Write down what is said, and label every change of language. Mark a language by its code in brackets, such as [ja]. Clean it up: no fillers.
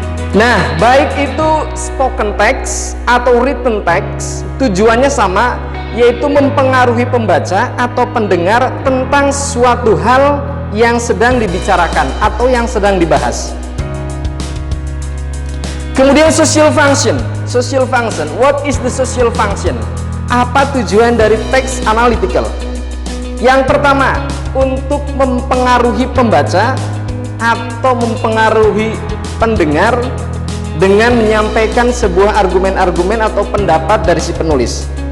[id] Nah, baik itu spoken text atau written text, tujuannya sama, yaitu mempengaruhi pembaca atau pendengar tentang suatu hal yang sedang dibicarakan atau yang sedang dibahas. Kemudian social function. [en] Social function, what is the social function? [id] Apa tujuan dari teks analytical? Yang pertama, untuk mempengaruhi pembaca atau mempengaruhi pendengar dengan menyampaikan sebuah argumen-argumen atau pendapat dari si penulis.